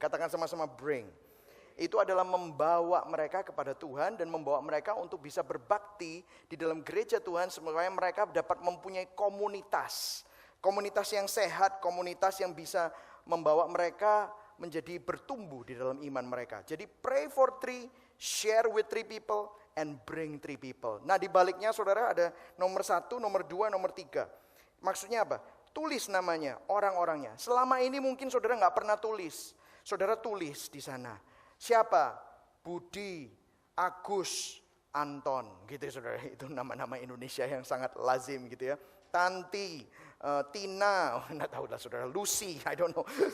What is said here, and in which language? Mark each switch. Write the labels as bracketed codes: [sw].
[id] Katakan sama-sama bring. Itu adalah membawa mereka kepada Tuhan dan membawa mereka untuk bisa berbakti di dalam gereja Tuhan supaya mereka dapat mempunyai komunitas. Komunitas yang sehat, komunitas yang bisa membawa mereka menjadi bertumbuh di dalam iman mereka. Jadi [en] pray for 3, share with 3 people, and bring 3 people. [id] Nah, di baliknya saudara ada nomor 1, nomor 2, nomor 3. Maksudnya apa? Tulis namanya, orang-orangnya. Selama ini mungkin saudara nggak pernah tulis. Saudara tulis di sana. Siapa? Budi, Agus, Anton. Gitu ya saudara. Itu nama-nama Indonesia yang sangat lazim gitu ya. Tanti, Tina, nggak tahu lah saudara. Lucy, [en] I don't know.